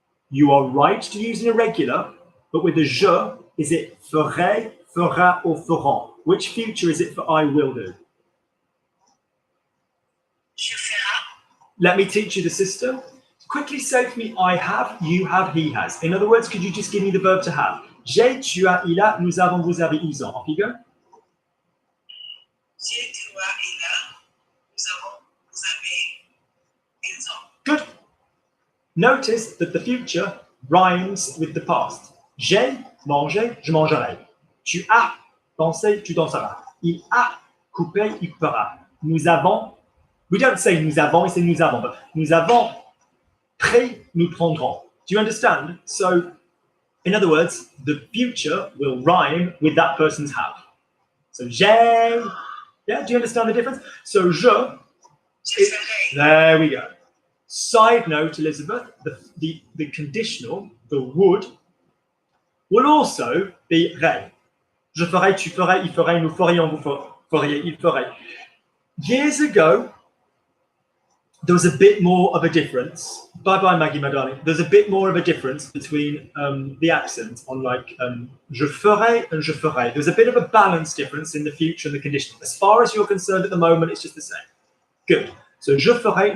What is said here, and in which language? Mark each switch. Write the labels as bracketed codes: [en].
[en] You are right to use an irregular, but with the je, is it ferai, fera, or feront? Which future is it for I will do? [fr] Je ferai. [en] Let me teach you the system. Quickly say for me, I have, you have, he has. In other words, could you just give me the verb to have? [fr] J'ai, tu as, il a, nous avons, vous avez, ils ont. [en] Off you go. [fr] J'ai, tu as, il a. Nous avons, vous avez, ils ont. [en] Good. Notice that the future rhymes with the past. [fr] J'ai mangé, je mangerai. Tu as pensé, tu danseras. Il a coupé, il coupera. Nous avons, [en] we don't say [fr] nous avons, [en] we say [fr] nous avons, but nous avons pris, nous prendrons. [en] Do you understand? So, in other words, the future will rhyme with that person's have. So, j'ai, yeah, do you understand the difference? So, je, [fr] ferai. [en] there we go. Side note, Elizabeth, the conditional, the would, will also be rai. [fr] Je ferai, tu ferais, il ferait, nous ferions, vous feriez, il ferait. [en] Years ago, there was a bit more of a difference. Bye-bye, Maggie, my darling. There's a bit more of a difference between the accent on like [fr] je ferai [en] and je ferai. There's a bit of a balance difference in the future and the conditional. As far as you're concerned at the moment, it's just the same. Good. [fr] So je ferai.